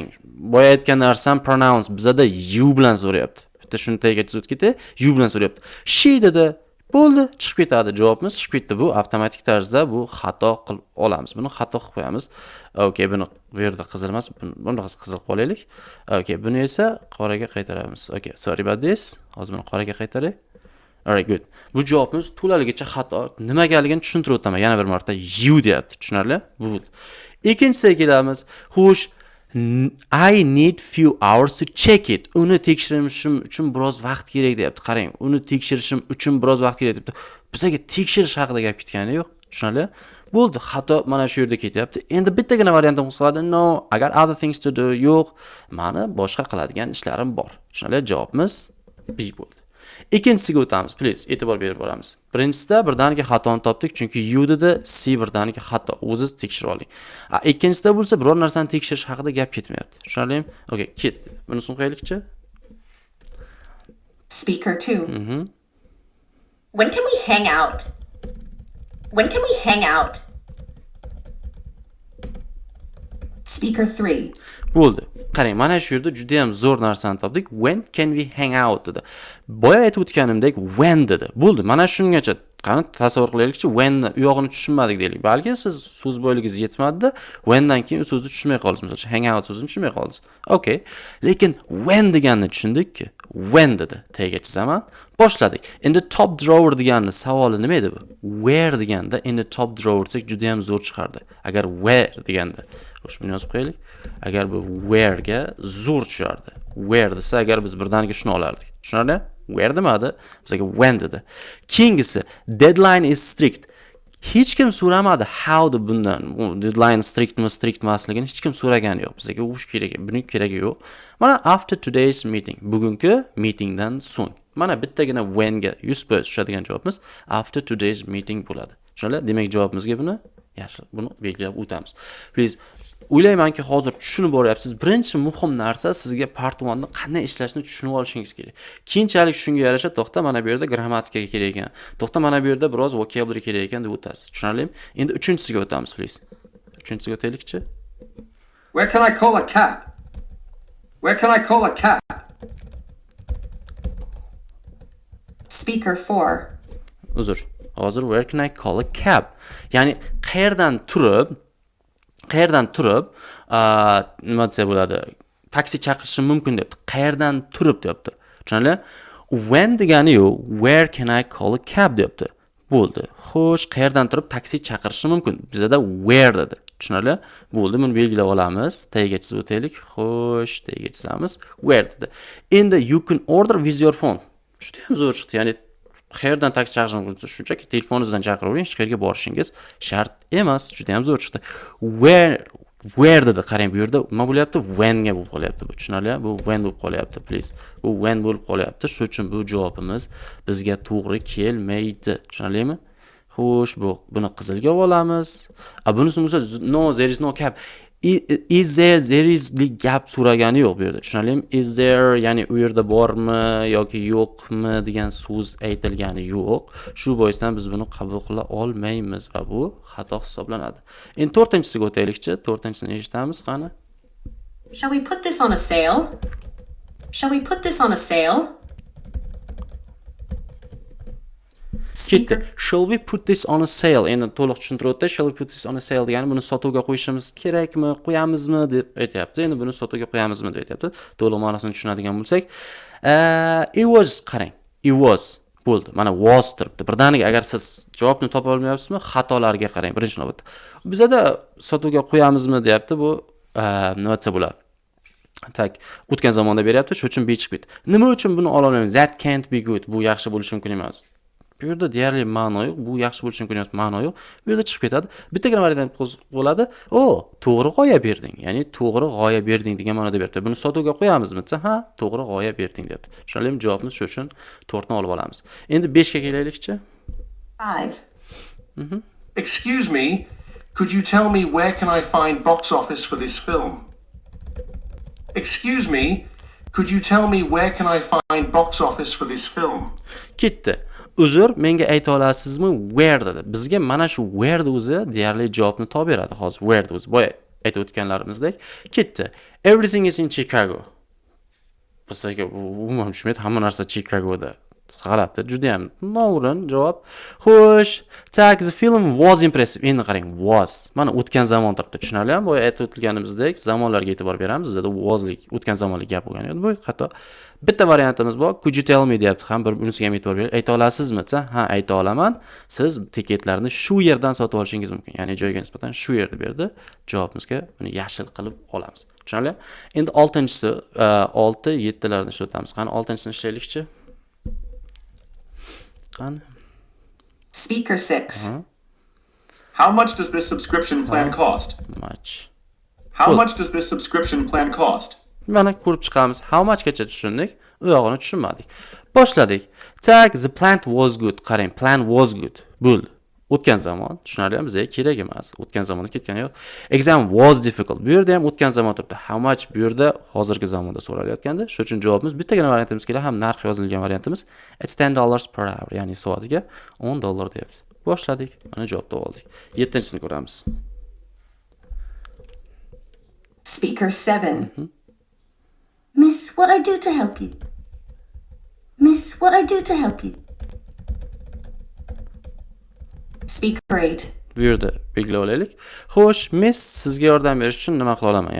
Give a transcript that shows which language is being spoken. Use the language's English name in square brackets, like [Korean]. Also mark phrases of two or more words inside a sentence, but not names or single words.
[Uzbek] Boya aytgan narsam pronounce bizada you bilan so'rayapti. Bitta shuni tagiga chizib ketdi. You bilan so'rayapti. She dedi. Bo'ldi, chiqib ketadi javobimiz, chiqib ketdi. Bu avtomatik tarzda bu xato qilib olamiz. Buni xato qilib qo'yamiz. Okay, buni bu yerda qizil emas, buni qizil qo'yaylik. Okay, buni esa qoraga qaytaramiz. [English] Okay, sorry about this. [Uzbek] Hozir buni qoraga qaytaring. [English] Alright, good. [Uzbek] Bu javobimiz to'laligicha xato. Nimagaligini tushuntirib o'taman. Yana bir marta you deyapti. Tushunarli? Bu. Ikkinchisiga kelamiz. Xo'sh, [English] I need few hours to check it. [Uzbek] Uni tekshirishim uchun biroz vaqt kerak deyapti. Qarang, uni tekshirishim uchun biroz vaqt kerak debdi. Bizga tekshirish haqida gap ketgani yo'q. Tushunarli? Bo'ldi, xato mana shu yerda ketyapti. Endi bittagina variantim qiladi. [English] No, I got other things to do. [Uzbek] Yo'q, meni boshqa qiladigan ishlarim bor. Tushunarli? Javobimiz B bo'ldi. Ikkinchisiga o'tamiz. Please, e'tibor berib boramiz. Birinchisida birdaniga xatoni topdik, chunki U dedi, C birdaniga xato. O'zingiz tekshirib oling. Ikkinchisida bo'lsa, biror narsani tekshirish haqida gap ketmayapti. Tushunarlimi? Okay, ketdi. Bunisini qo'yaylikchi. [English] Speaker 2. When can we hang out? When can we hang out? Speaker 3. [Uzbek] Bo'ldi. Qarang, mana shu yerda juda ham zo'r narsani topdik. [English] When can we hang out [Uzbek] dedi. Boya aytib o'tganimdek when dedi. Bo'ldi. Mana shungacha qani tasavvur qilaylikchi, when u yog'ini tushunmadik deylik. Balki siz so'z boyligingiz yetmadi-da, whendan keyin so'zni tushunmay qoldingiz. Masalan, [English] hang out [Uzbek] so'zini tushunmay qoldingiz. Okay. Lekin when deganini tushundikki. When dedi. Tagiga chizaman. Boshladik. [English] In the top drawer [Uzbek] deganning savoli nima edi bu? Where deganda [English] in the top drawer [Uzbek] desa juda ham zo'r chiqardi. Agar where deganda, xo'sh, buni yozib qo'yaylik. Agar bu where ga zo'r tushardi. Where desa agar biz birdaniga shuni olardik. Tushunarli? Where demadi, bizga when dedi. [English] Keyingisi deadline is strict. [Uzbek] Hech kim so'ramadi how deb bundan. Deadline strict emasligini hech kim so'ragani yo'q. Bizga u kerak, buning keragi yo'q. [English] Mana after today's meeting, [Uzbek] bugungi meetingdan so'ng. Mana bittagina when ga 100% tushadigan javobimiz [English] after today's meeting [Uzbek] bo'ladi. Tushunarli? Demak javobimizga buni yaxshi, buni belgilab o'tamiz. Please o'ylaymanki hozir tushunib boryapsiz. Birinchi muhim narsa sizga part 1 ni qanday ishlashni tushunib olishingiz kerak. Keyinchalik shunga yarasha to'xta mana bu yerda grammatikaga kerak ekan. To'xta mana bu yerda biroz vocabulary kerak ekan deb o'tasiz. Tushunarlimi? Endi 3-siga o'tamiz, please. 3-siga o'taylikchi. [English] Where can I call a cab? Where can I call a cab? Speaker 4. [Uzbek] Uzr. [English] Hozir where can I call a cab? [Uzbek] Ya'ni qayerdan turib nima desa bo'ladi? Taksi chaqirishim mumkin debdi. Qayerdan turib deyapti. Tushunarli? When degani-yu [English] where can I call a cab [Uzbek] deyapti. Bo'ldi. Xo'sh, qayerdan turib taksi chaqirishim mumkin? Bizda where dedi. Tushunarli? Bo'ldi, buni belgilab olamiz. Tagiga chizib o'taylik. Xo'sh, tagiga chizamiz. Where dedi. [English] Endi you can order with your phone. [Uzbek] Juda ham zo'r chiqdi. Ya'ni qayerdan taksi chaqirishingiz mumkin? Shunchaki telefoningizdan chaqiravering, hech qayerga borishingiz shart emas. Juda ham zo'r chiqdi. Where dedi. Qarang, bu yerda nima bo'lyapti? When ga bo'lib qolyapti. Bu tushunarli? Bu when bo'lib qolyapti, please. Bu when bo'lib qolyapti. Shuning uchun bu javobimiz bizga to'g'ri kelmaydi. Tushunarlimi? Xo'sh, buni qizilga olamiz. Bunisi bo'lsa [English] no, there is no cab. Is there is [Uzbek] gap so'ragani yo'q bu yerda. Tushunarlimi? [English] Is there [Uzbek] ya'ni u yerda bormi yoki yo'qmi degan so'z aytilgani yo'q. Shu boisdan biz buni qabul qila olmaymiz va bu xato hisoblanadi. Endi 4-siga o'taylikchi. 4-sini eshitamiz qani. [English] Shall we put this on a sale? Shall we put this on a sale? [Uzbek] Ketdi. [English] Shall we put this on a sale? [Uzbek] Endi to'liq tushuntirib o'tdi. [English] Shall we put this on a sale [Uzbek] degani buni sotuvga qo'yishimiz kerakmi, qo'yamizmi deb aytyapti. Endi buni sotuvga qo'yamizmi deb aytyapti. To'liq ma'nosini tushunadigan bo'lsak, [English] it was qarang. It was [Uzbek] bo'ldi. Mana was turibdi. Birdaniga agar siz javobni topa olmayapsizmi, xatolarga qarang birinchi navbatda. Bizda sotuvga qo'yamizmi deyapti. Bu nima desa bo'ladi? Tak, o'tgan zamonda beryapti, shuning uchun b chiqib ketdi. Nima uchun buni ola olmaymiz? [English] That can't be good. [Uzbek] Bu yaxshi bo'lishi mumkin emas. Bu yerda deyarli ma'no yo'q. Bu yaxshi bo'lishi mumkin emas, ma'no yo'q. Bu yerda chiqib ketadi. Bittagina variant bo'ladi. To'g'ri g'oya berding. Ya'ni to'g'ri g'oya berding degan ma'noda beryapti. Buni sotuvga qo'yamizmi desa, ha, to'g'ri g'oya berding deyapti. Tushunarlimi? Javobni shu uchun 4 ni olib olamiz. Endi 5 ga kelaylikchi. 5. [English] Excuse me, could you tell me where can I find box office for this film? Excuse me, could you tell me where can I find box office for this film? [Uzbek] Ketdi. Uzr, menga ayta olasizmi where dedi. Bizga mana shu where de o'zi deyarli javobni topib beradi. Hozir where de o'zi boya aytib o'tganlarimizdek. Ketdi. [English] Everything is in Chicago. [Uzbek] Bizga umuman tushmaydi, hamma narsa Chicagoda. G'alati, juda ham noo'rin javob. Xo'sh, tak, [English] the film was impressive. [Uzbek] Endi qarang, was. Mana o'tgan zamon turibdi. Tushunarlimi? Boya aytib o'tganimizdek, zamonlarga e'tibor beramiz. Bizda waslik, o'tgan zamonlik gap bo'lgan edi. Bu xato. Bitta variantimiz bor. [English] Could you tell me deyapti. [Uzbek] Ham bunisiga ham e'tibor bering. Ayta olasizmi desa, ha, ayta olaman. Siz tiketlarni shu yerdan sotib olishingiz mumkin. Ya'ni joyga nisbatan shu yerda berdi. Javobimizga buni yashil qilib olamiz. Tushunarli? Endi 6-si, 6, 7larni ishlatamiz. Qani 6-sini ishlaylikchi. [English] Speaker 6. How much does this subscription plan cost? Much. How much does this subscription plan cost? [Uzbek] Mana ko'rib chiqamiz. [English] How much [Uzbek] gacha tushundik, u yog'ini tushunmadik. Boshladik. Tak, [English] the plant was good. Qarang, plan was good. [Uzbek] Bo'ldi. O'tgan zamon, tushunarlimi? Bizga kerak emas. O'tgan zamonda ketgani yo'q. [English] Exam was difficult. [Uzbek] Bu yerda ham o'tgan zamon turibdi. [English] How much [Uzbek] bu yerda hozirgi zamonda so'ralayotgandi. Shuning uchun javobimiz bittagina variantimiz kelar, ham narx yozilgan variantimiz. [English] It's $10 per hour, [Uzbek] ya'ni soatiga $10 deyapti. Boshladik. Mana javobni oldik. 7-sini ko'ramiz. [English] Speaker 7. Miss, what I do to help you? Miss, what I do to help you? Speaker 8. [Uzbek] Bu yerda belgilab olaylik. Xo'sh, miss sizga yordam berish uchun nima qila olaman?